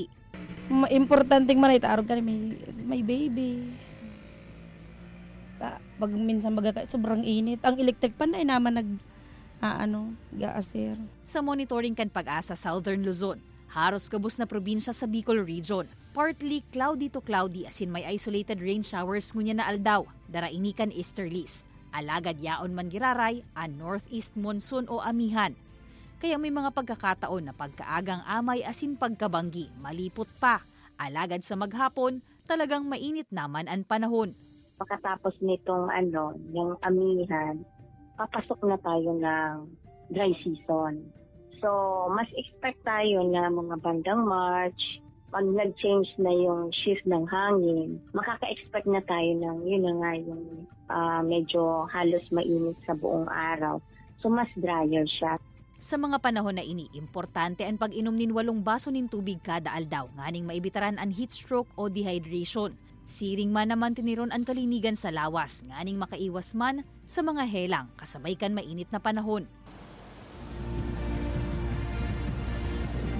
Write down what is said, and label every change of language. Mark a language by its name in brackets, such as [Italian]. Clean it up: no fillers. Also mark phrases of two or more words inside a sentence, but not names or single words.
[Bikol] Importanteng man itaarog ka may baby. Pag minsan sobrang init. Ang electric pan ay naman gaasir. Sa monitoring kan Pag-asa Southern Luzon, haros kabus na probinsya sa Bicol Region, [English] partly cloudy to cloudy [Bikol] asin may [English] isolated rain showers [Bikol] ngunya na aldaw, darainikan easterlies. Alagad yaon man giraray ang [English] northeast monsoon [Bikol] o amihan. Kaya may mga pagkakataon na pagkaagang amay asin pagkabanggi, malipot pa. Alagad sa maghapon, talagang mainit naman ang panahon. [Filipino] Pagkatapos nitong yung amihan, papasok na tayo ng [English] dry season. [Filipino] So, mas expect tayo na mga bandang March, pag nag-change na yung shift ng hangin, makaka-expect na tayo ng yung medyo halos mainit sa buong araw. So, mas drier siya. [Bikol] Sa mga panahon na ini, importante ang pag-inom nin 8 baso nin tubig kada aldaw, nganing maibitaran ang [English] heat stroke [Bikol] o dehydration. Siring man naman tiniron ang kalinigan sa lawas, nganing makaiwas man sa mga helang kasabay kan mainit na panahon.